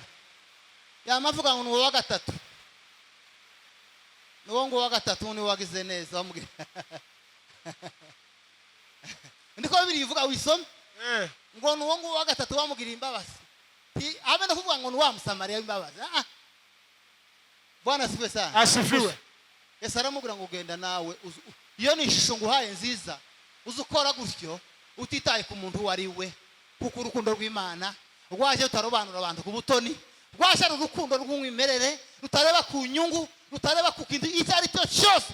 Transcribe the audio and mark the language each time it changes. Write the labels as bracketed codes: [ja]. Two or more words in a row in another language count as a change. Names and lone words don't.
[rw] Yamavuga ngo ni wa gatatu, ngo wa gatatu ni wagize neza bamubwira. Ndiko birivuga wisome ngo nuwo wa gatatu bamubwira imbabazi. Habe no kuvuga ngo ni wa Musamariya imbabazi. [sw] Bwana asifiwe sana. Asifiwe. [rw] Yesu aramubwira ngo ugenda nawe, iyo ni ishusho nguhaye nziza, uzukora gutyo utitaye ku muntu wari we, kuko urukundo rw'Imana rwaje utarobanura abantu ku butoni, rwaje urukundo rw'umwimerere rutareba ku nyungu, rutareba ku kintu icyo ari cyo cyose.